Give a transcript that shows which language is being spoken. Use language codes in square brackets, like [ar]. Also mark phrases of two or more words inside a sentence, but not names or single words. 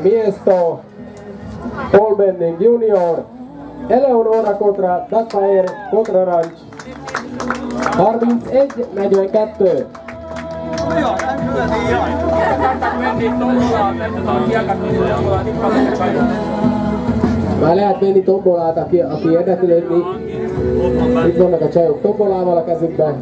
[sk] Miesto, [en] Pole Bending Junior, [sk] Eleonora Kotra, Dagfire, Kotra Ranch, 31-42. [hu] Már lehet menni tombolát, aki érdeklődni. Itt vannak a csajok tombolával a kezükben.